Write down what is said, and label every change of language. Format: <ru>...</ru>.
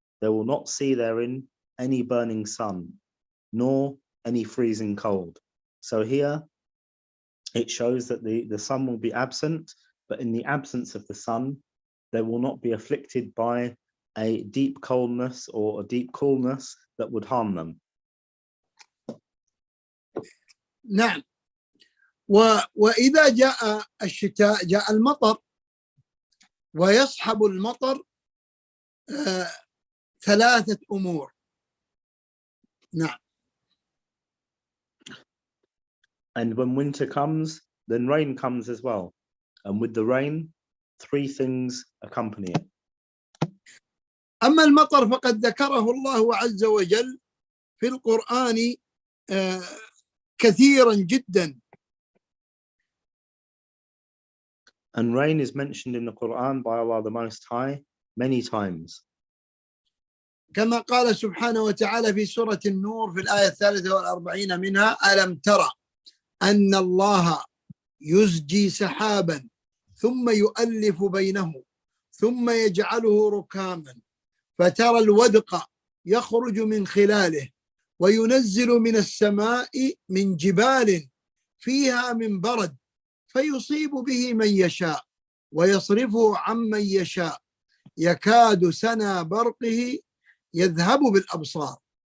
<en>They will not see therein any burning sun, nor any freezing cold. So here it shows that the sun will be absent, but in the absence of the sun, they will not be afflicted by a deep coldness or a deep coolness that would harm them.</en> <ar>نعم. وإذا جاء الشتاء جاء المطر، ويصحب المطر 3 أمور. نعم.</ar> <en>And when winter comes, then rain comes as well. And with the rain, 3 things accompany it.</en> <ar>أما المطر فقد ذكره الله عز وجل في القرآن كثيرا جدا.</ar> <en>And rain is mentioned in the Quran by Allah the Most High many times.</en> <ar>كما قال سبحانه وتعالى في سورة النور في الآية 43 منها: ألم ترى أن الله يزجي سحابا ثم يؤلف بينه ثم يجعله ركاما فترى الودق يخرج من خلاله وينزل من السماء من جبال فيها من برد فيصيب به من يشاء ويصرفه عمن يشاء يكاد سنا برقه يذهب بالأبصار.</ar>